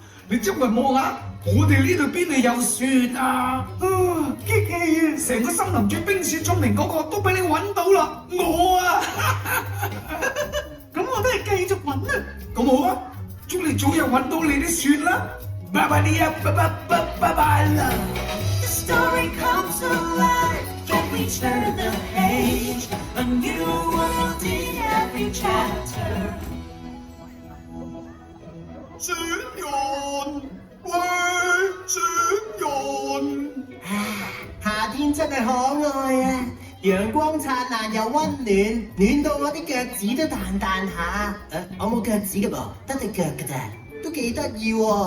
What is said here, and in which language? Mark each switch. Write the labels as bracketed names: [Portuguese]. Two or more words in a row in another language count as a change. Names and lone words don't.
[Cantonese] 你周圍望下，我哋呢度邊度有雪啊？激氣啊！成個森林最冰雪聰明嗰個都俾你揾到啦，我啊！咁我都係繼續揾啊！咁好啊，祝你早日揾到你啲雪啦！拜拜你啊，拜拜啦！ [English] The story comes alive, can we turn the page? A new world in every chapter. [Cantonese] 雪人，喂，雪人。夏天真係可愛啊！陽光燦爛又温暖，暖到我啲腳趾都彈彈下。我冇腳趾嘅噃，得對腳嘅咋，都幾得意喎。